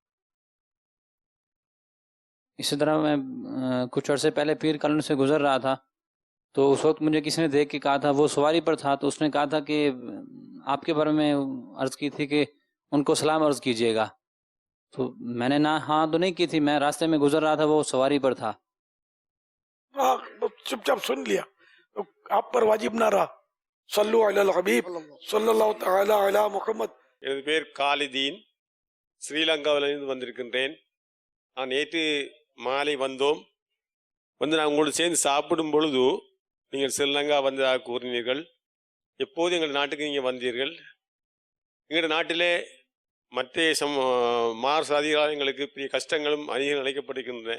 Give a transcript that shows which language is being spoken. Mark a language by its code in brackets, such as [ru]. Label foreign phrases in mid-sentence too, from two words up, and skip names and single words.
[ur] اسی طرح میں کچھ عرصے پہلے پیر کالونی سے گزر رہا تھا, تو اس وقت مجھے کسی نے دیکھ کے کہا تھا, وہ سواری پر تھا, تو اس نے کہا تھا کہ آپ کے بارے میں عرض کی تھی کہ ان کو سلام عرض کیجیے گا. تو میں نے نہ ہاں تو نہیں کی تھی, میں راستے میں گزر رہا تھا, وہ سواری پر تھا. چپ چاپ سن لیا تو آپ پر واجب نہ رہا. [ar] صلو علی الحبیب صلی اللہ تعالی علی محمد. [ta] எனது பேர் காலிதீன், ஸ்ரீலங்காவிலிருந்து வந்திருக்கின்றேன். நான் நேற்று மாலை வந்தோம். நான் உங்களோடு சேர்ந்து சாப்பிடும் பொழுது நீங்கள் ஸ்ரீலங்கா வந்ததாக கூறினீர்கள். எப்போது எங்கள் நாட்டுக்கு நீங்கள் வந்தீர்கள்? எங்கள் நாட்டிலே மற்ற மார் சாதிகளால் எங்களுக்கு பெரிய கஷ்டங்களும் அதிகம் அழைக்கப்பட்டிருக்கின்றன.